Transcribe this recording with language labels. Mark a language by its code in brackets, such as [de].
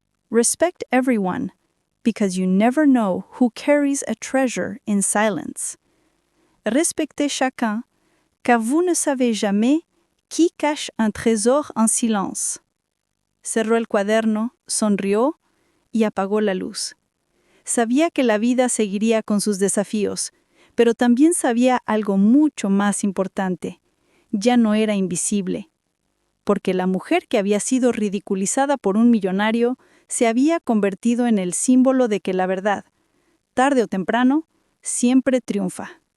[en] Respect everyone, because you never know who carries a treasure in silence. [fr] Respectez chacun, car vous ne savez jamais qui cache un trésor en silence. [es] Cerró el cuaderno, sonrió y apagó la luz. Sabía que la vida seguiría con sus desafíos, pero también sabía algo mucho más importante. Ya no era invisible, porque la mujer que había sido ridiculizada por un millonario se había convertido en el símbolo de que la verdad, tarde o temprano, siempre triunfa.